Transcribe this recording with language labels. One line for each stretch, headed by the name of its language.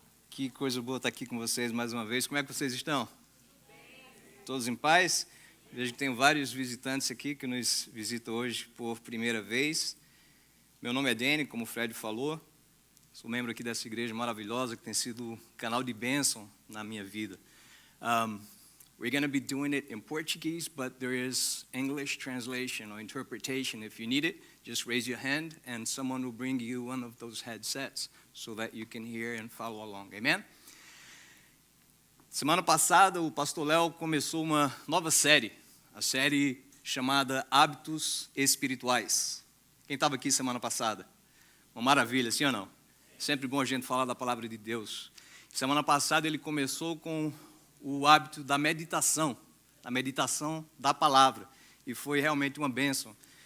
Portuguese: Que coisa boa estar aqui com vocês mais uma vez. Como é que vocês estão? Todos em paz? Vejo que tem vários visitantes aqui que nos visitam hoje por primeira vez. Meu nome é Danny, como o Fred falou. Sou membro aqui dessa igreja maravilhosa que tem sido um canal de bênção na minha vida.
English: We're going to be doing it in Portuguese, but there is English translation or interpretation. If you need it, just raise your hand and someone will bring you one of those headsets so that you can hear and follow along. Amen?
Portuguese: Semana passada, o pastor Léo começou uma nova série, a série chamada Hábitos Espirituais. Quem estava aqui semana passada? Uma maravilha, sim ou não? Sempre bom a gente falar da palavra de Deus. Semana passada ele começou com o hábito da meditação da palavra, e foi realmente uma bênção.